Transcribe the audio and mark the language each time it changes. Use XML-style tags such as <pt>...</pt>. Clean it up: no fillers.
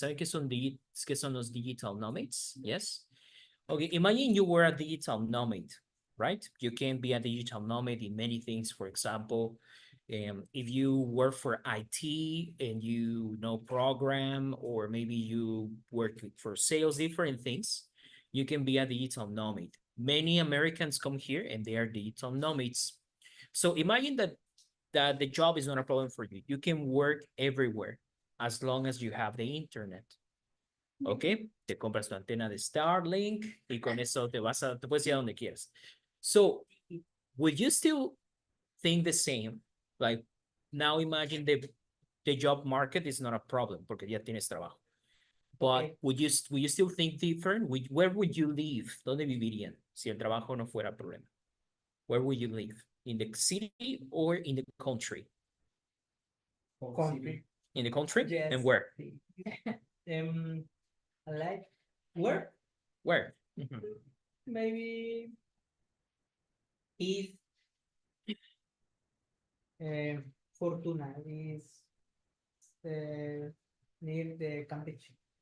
<es>¿Saben qué son los digital nomads? Yes.</es> <en>Okay, imagine you were a digital nomad, right? You can be a digital nomad in many things. For example, if you work for IT and you know program, or maybe you work for sales, different things, you can be a digital nomad. Many Americans come here and they are digital nomads. So imagine that the job is not a problem for you. You can work everywhere as long as you have the internet. ¿Ok?</en> <es>Te compras tu antena de Starlink y con eso te puedes ir a donde quieras.</es> <en>So, would you still think the same? Like, now imagine the job market is not a problem</en> <es>porque ya tienes trabajo.</es> <en>But Okay. would you still think different? Where would you live?</en> <es>¿Dónde vivirían si el trabajo no fuera problema?</es> <en>Where would you live? In the city or in the country? Country. In the country? Yes. And where? Um, like where? Where? Mhm. Maybe is Fortuna is near the Campeche.</en>